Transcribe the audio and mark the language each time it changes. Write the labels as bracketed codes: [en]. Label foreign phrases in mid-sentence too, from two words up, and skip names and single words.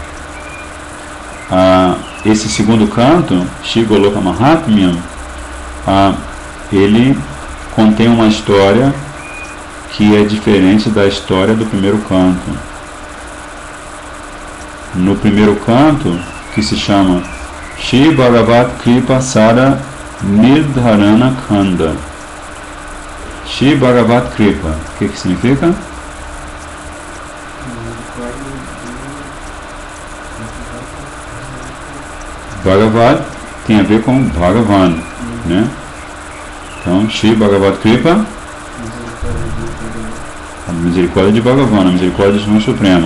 [pt] Esse segundo canto, Shri Goloka Mahatmyam, ele contém uma história que é diferente da história do primeiro canto. No primeiro canto, que se chama Shri Bhagavat Kripa Sara Nirdharana Khanda. Shri Bhagavat Kripa, o que significa? Bhagavat tem a ver com Bhagavan, né? Então, Shri Bhagavat Kripa, a misericórdia de Bhagavan, a misericórdia do Senhor Supremo.